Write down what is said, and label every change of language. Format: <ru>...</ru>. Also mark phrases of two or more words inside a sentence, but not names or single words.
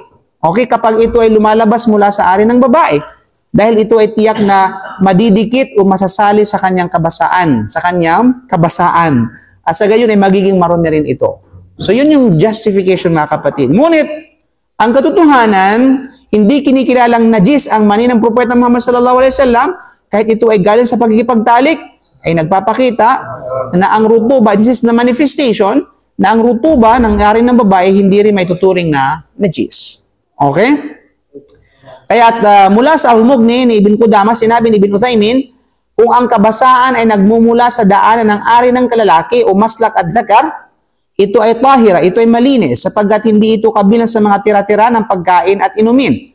<tl>Okay, kapag ito ay lumalabas mula sa ari ng babae, dahil ito ay tiyak na madidikit o masasali sa kanyang kabasaan, At sa gayon ay magiging marumi rin ito. So yun yung justification, mga kapatid. Ngunit, ang katotohanan, hindi kinikilalang najis ang mani ng propeta Muhammad</tl> <ar>صلى الله عليه وسلم,</ar> <tl>kahit ito ay galing sa pagkikipagtalik, ay nagpapakita na ang rutuba,</tl> <en>this is the manifestation,</en> <tl>na ang rutuba ng ari ng babae hindi rin may tuturing na najis. Okay? Kaya mula sa ahulmog ni Ibn Qudama, sinabi ni Ibn Uthaymin, kung ang kabasaan ay nagmumula sa daanan ng ari ng kalalaki o maslak at dhakar, ito ay tahira, ito ay malinis, sapagkat hindi ito kabilang sa mga tira-tira ng pagkain at inumin.</tl>